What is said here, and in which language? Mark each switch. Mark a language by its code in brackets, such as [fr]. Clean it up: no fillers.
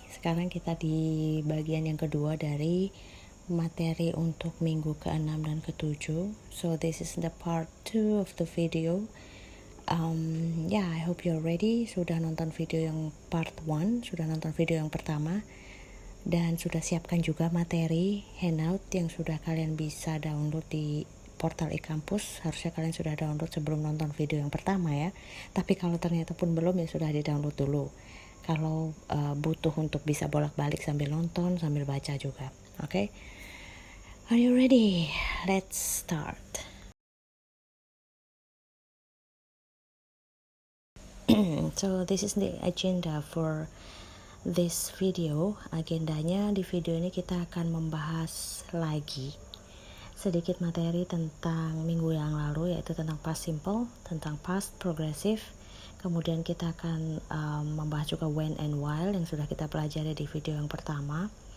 [id] Sekarang kita di bagian yang kedua dari materi untuk minggu ke-6 dan ke-7. [en] So this is the part 2 of the video. I hope you're ready. [id] Sudah nonton video yang part 1, sudah nonton video yang pertama, dan sudah siapkan juga materi handout yang sudah kalian bisa download di portal e-kampus. Harusnya kalian sudah download sebelum nonton video yang pertama ya. Tapi kalau ternyata pun belum, ya sudah di-download dulu. Kalau butuh untuk bisa bolak-balik sambil nonton, sambil baca juga. [en] Oke? Are you ready? Let's start. So this is the agenda for this video. [id] Agendanya di video ini kita akan membahas lagi sedikit materi tentang minggu yang lalu, yaitu tentang past simple, tentang past progressive. Kemudian kita akan membahas juga when and while yang sudah kita pelajari di video yang pertama.